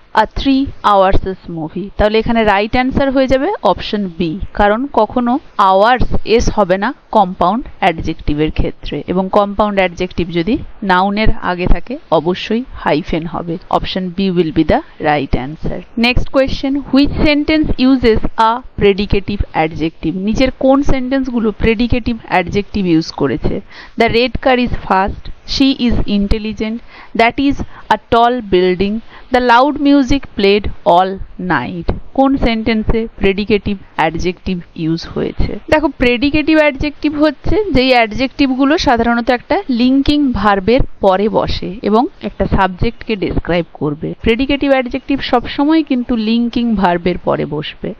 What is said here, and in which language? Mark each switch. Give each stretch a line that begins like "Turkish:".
English: a 3 hours
Bangla: movie. তাহলে এখানে right answer হয়ে যাবে অপশন বি, কারণ কখনো আওয়ার্স এস হবে না কম্পাউন্ড অ্যাডজেক্টিভের ক্ষেত্রে, এবং কম্পাউন্ড অ্যাডজেক্টিভ যদি নাউনের আগে থাকে অবশ্যই হাইফেন হবে।
English: Option B will be the right answer. Next question, which sentence uses a predicative adjective?
Bangla: নিচের কোন সেন্টেন্সগুলো প্রেডিকেটিভ অ্যাডজেক্টিভ ইউজ করেছে? The red car is fast,
English: she is intelligent, that is a tall building, the loud music played all night।
Bangla: কোন সেন্টেন্সে predicative adjective use হয়েছে? দেখো, predicative adjective হচ্ছে যেই অ্যাডজেক্টিভগুলো সাধারণত একটা লিঙ্কিং ভার্বের পরে বসে এবং একটা সাবজেক্টকে ডেসক্রাইব করবে। প্রেডিকেটিভ অ্যাডজেক্টিভ সবসময় কিন্তু লিঙ্কিং ভার্বের পরে বসবে।